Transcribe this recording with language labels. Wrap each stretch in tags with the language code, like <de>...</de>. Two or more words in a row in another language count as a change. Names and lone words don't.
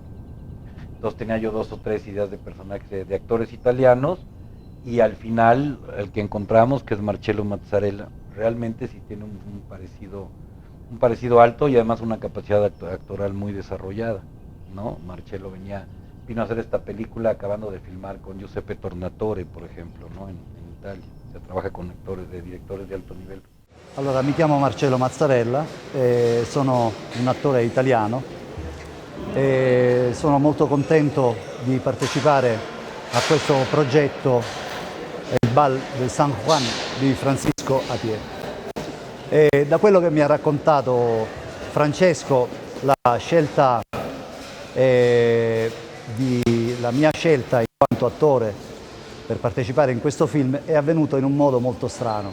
<es>Entonces tenía yo 2 o 3 ideas de personajes, de actores italianos, y al final el que encontramos, que es Marcello Mazzarella, realmente sí tiene un parecido alto y además una capacidad actoral muy desarrollada, ¿no? Marcello vino a hacer esta película acabando de filmar con Giuseppe Tornatore, por ejemplo, ¿no? En Italia. Se trabaja con directores de alto nivel.</es> <it>Allora, mi chiamo Marcello Mazzarella, sono un attore italiano e sono molto contento di partecipare a questo progetto, il Bal del San Juan di Francisco Apiè. E da quello che mi ha raccontato Francesco, la mia scelta in quanto attore per partecipare in questo film è avvenuto in un modo molto strano.</it>